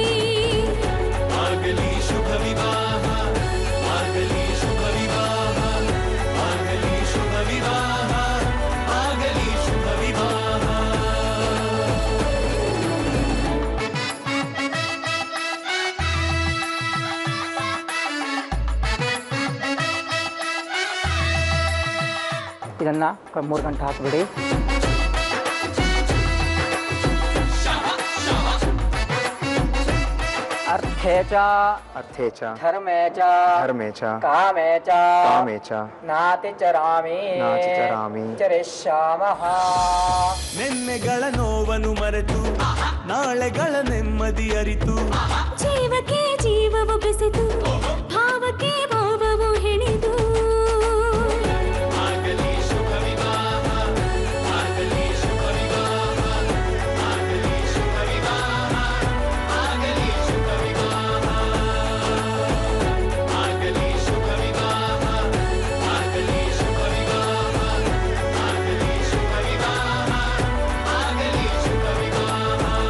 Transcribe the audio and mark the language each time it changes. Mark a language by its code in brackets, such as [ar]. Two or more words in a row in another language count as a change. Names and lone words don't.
[kn] ಆಗಲಿ ಶುಭ ವಿವಾಹ, ಆಗಲಿ ಶುಭ ವಿವಾಹ, ಆಗಲಿ ಶುಭ ವಿವಾಹ, ಆಗಲಿ ಶುಭ ವಿವಾಹ. ಇದನ್ನ 3 ಗಂಟೆ ಹಾಕ್ಬಿಡಿ. [sa] ಅರ್ಥೇ ಚ ಅರ್ಥೇ ಚ ಧರ್ಮೇ ಚ ಧರ್ಮೇ ಚ ಕಾಮೇ ಚ ಕಾಮೇ ಚ ನಾತಿಚರಾಮಿ ನಾತಿಚರಾಮಿ ಚರಿಷ್ಯಾಮಃ. [kn] ನೆನ್ನೆಗಳ ನೋವನ್ನು ಮರೆತು ನಾಳೆಗಳ ನೆಮ್ಮದಿ ಅರಿತು ಜೀವಕ್ಕೆ ಜೀವವು ಬೆಸೆದು ಭಾವಕ್ಕೆ ಭಾವವು ಹೆಣೆದು ಆಗಲಿ ಶುಭ ವಿವಾಹ, ಆಗಲಿ ಶುಭ ವಿವಾಹ, ಆಗಲಿ ಶುಭ ವಿವಾಹ, ಆಗಲಿ ಶುಭ ವಿವಾಹ, ಆಗಲಿ ಶುಭ ವಿವಾಹ, ಆಗಲಿ ಶುಭ ವಿವಾಹ, ಆಗಲಿ ಶುಭ ವಿವಾಹ, ಆಗಲಿ ಶುಭ ವಿವಾಹ.